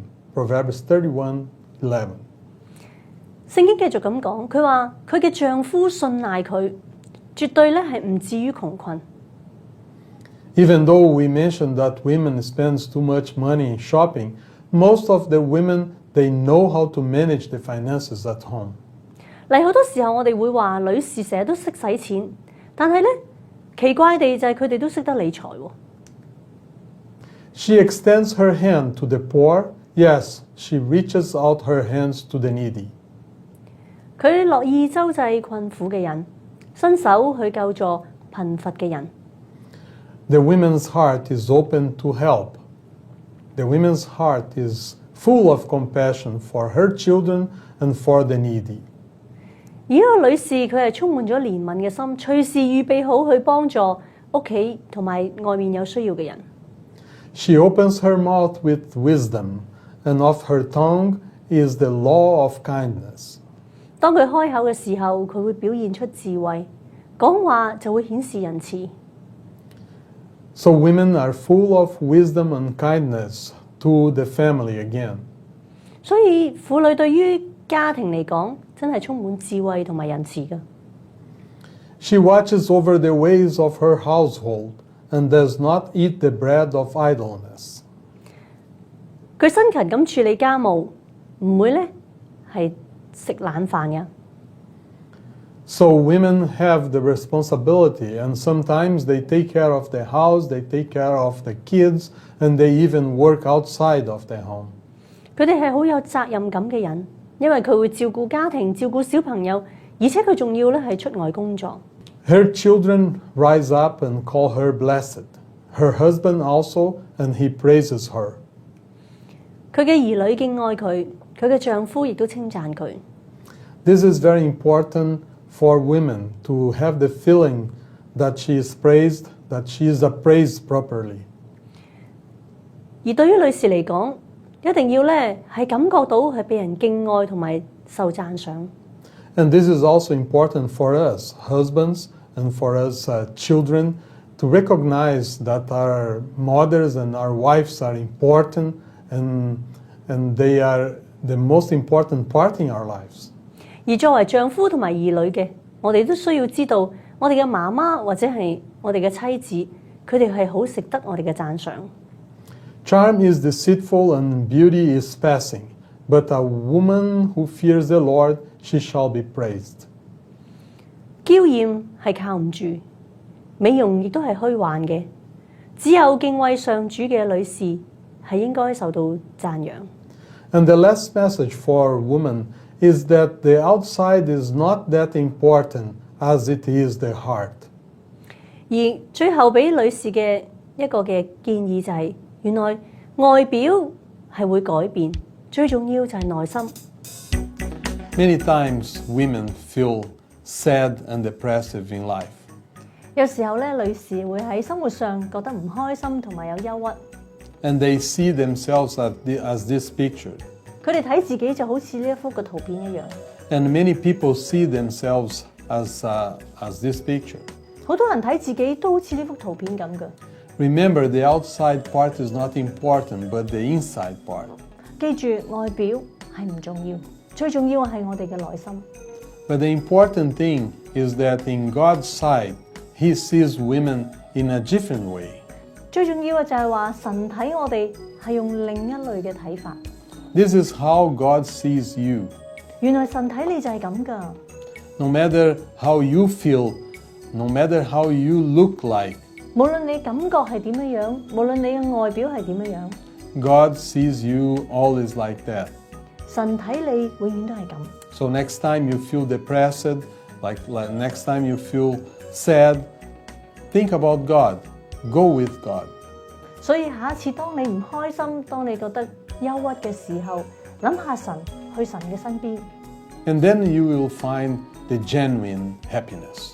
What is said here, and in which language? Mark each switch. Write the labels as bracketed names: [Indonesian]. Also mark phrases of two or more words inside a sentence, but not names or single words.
[English] Proverbs 31:11. [Cantonese] 聖經繼續咁講，佢話佢嘅丈夫信賴佢，絕對咧係唔至於窮困。 [English] Even though we mentioned that women spend too much money in shopping, most of the women, they know how to manage the finances at home. [Cantonese] 嚟好多時候我哋會話女士成日都識使錢，但係咧奇怪地就係佢哋都識得理財喎。 [English] She extends her hand to the poor. Yes, she reaches out her hands to the needy. [Cantonese] 佢樂意周濟困苦嘅人，伸手去救助貧乏嘅人。 [English] The woman's heart is open to help. The woman's heart is full of compassion for her children and for the needy. [Cantonese] 而呢個女士佢係充滿咗憐憫嘅心，隨時預備好去幫助屋企同埋外面有需要嘅人。 [English] She opens her mouth with wisdom, and of her tongue is the law of kindness. [Cantonese] 當佢開口嘅時候，佢會表現出智慧，講話就會顯示仁慈。 [English] So women are full of wisdom and kindness to the family again. [Cantonese] 所以婦女對於家庭嚟講，真係充滿智慧同埋仁慈嘅。 [English] She watches over the ways of her household and does not eat the bread of idleness. [Cantonese] 佢辛勤咁處理家務，唔會咧係食懶飯嘅。 [English] So women have the responsibility, and sometimes they take care of the house, they take care of the kids, and they even work outside of their home. [Cantonese] 佢哋係好有責任感嘅人，因為佢會照顧家庭、照顧小朋友，而且佢仲要咧係出外工作。 [English] Her children rise up and call her blessed. Her husband also, and he praises her. [Cantonese] 佢嘅兒女敬愛佢，佢嘅丈夫亦都稱讚佢。 [English] This is very important for women to have the feeling that she is praised, that she is appraised properly. [Cantonese] 而對於女士嚟講，一定要咧係感覺到係被人敬愛同埋受讚賞。 [English] And this is also important for us, husbands, and for us children, to recognize that our mothers and our wives are important, and they are the most important part in our lives. [Cantonese] 而作為丈夫同埋兒女嘅，我哋都需要知道，我哋嘅媽媽或者係我哋嘅妻子，佢哋係好值得我哋嘅讚賞。 [English] Charm is deceitful and beauty is passing, but a woman who fears the Lord, she shall be praised. [Cantonese] 嬌豔係靠唔住，美容亦都係虛幻嘅，只有敬畏上主嘅女士係應該受到讚揚。 [English] And the last message for women is that the outside is not that important as it is the heart. [Cantonese] 而最後俾女士嘅一個嘅建議就係，原來外表係會改變，最重要就係內心。 [English] Many times women feel sad and depressive in life. [Cantonese] 有時候咧，女士會喺生活上覺得唔開心同埋有憂鬱。 [English] And they see themselves as this picture. [Cantonese] 佢哋睇自己就好似呢一幅嘅圖片一樣。 [English] And many people see themselves as this picture. [Cantonese] 好多人睇自己都好似呢幅圖片咁嘅。 [English] Remember, the outside part is not important, but the inside part. [Cantonese] 記住，外表係唔重要，最重要係我哋嘅內心。 [English] But the important thing is that in God's sight, He sees women in a different way. [Cantonese] 最重要嘅就係話神睇我哋係用另一類嘅睇法。 [English] This is how God sees you. [Cantonese] 原來神睇你就係咁㗎。 [English] No matter how you feel, no matter how you look like, [Cantonese] 無論你感覺係點樣樣，無論你嘅外表係點樣樣， [English] God sees you always like that. [Cantonese] 神睇你永遠都係咁。 [English] So next time you feel depressed, like next time you feel sad, think about God. Go with God. [Cantonese] 所以下一次當你唔開心，當你覺得憂鬱嘅時候，諗下神，去神嘅身邊， [English] And then you will find the genuine happiness.